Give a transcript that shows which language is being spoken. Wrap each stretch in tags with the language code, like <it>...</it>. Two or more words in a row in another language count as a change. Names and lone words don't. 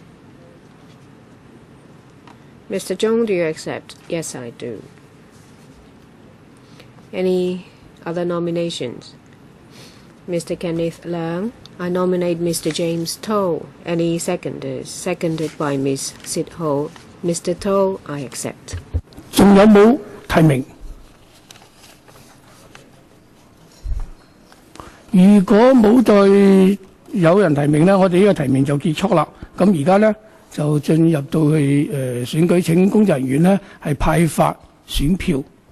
<en>Mr. Chung, do you accept? Yes, I do. Any other nominations? Mr. Kenneth Leung. I nominate Mr. James To. Any seconders? Seconded by Miss Sid Ho. Mr. To, I accept.</en> <yue>仲有冇提名？如果冇再有人提名呢，我哋呢個提名就結束啦。咁而家呢，就進入到去選舉，請公職人員呢係派發選票。</yue>